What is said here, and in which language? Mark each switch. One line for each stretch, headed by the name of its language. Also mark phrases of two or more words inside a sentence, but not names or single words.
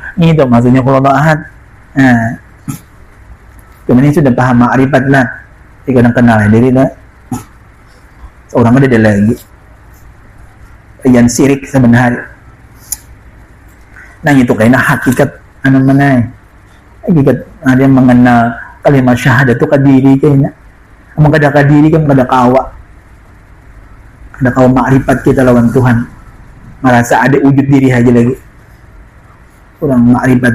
Banjar: Itu maksudnya
Arabic: qul huwallahu ahad.
Banjar: Kemudian sudah paham ma'rifat lah, jika orang kenal diri lah, seorang ada lagi yang sirik sebenarnya. Nah itu kayaknya hakikat mana hakikat ada yang mengenal kalimat syahadat itu ke diri kayaknya. Kamu kada ke diri kan kada kawa. Kada kawa makrifat kita lawan Tuhan. Merasa ada wujud diri aja lagi. Kurang makrifat.